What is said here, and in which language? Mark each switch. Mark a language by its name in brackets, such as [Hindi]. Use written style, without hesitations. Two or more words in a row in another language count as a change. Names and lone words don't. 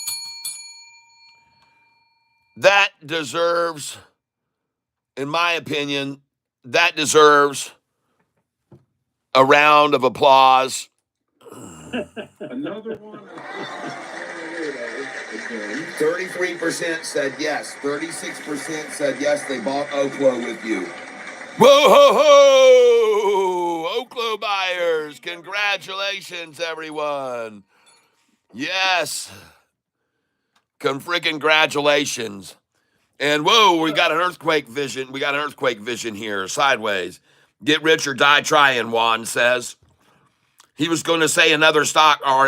[English] That deserves, in my opinion, that deserves a round of applause. Another one I'm putting on the radar again. 33% said yes. 36% said yes, they bought Oklo with you. Whoa, ho, ho! Oklo buyers, congratulations, everyone. Yes. Congratulations. And whoa, we got an earthquake vision. We got an earthquake vision here, sideways. Get rich or die trying, Juan says. He was going to say another stock, R.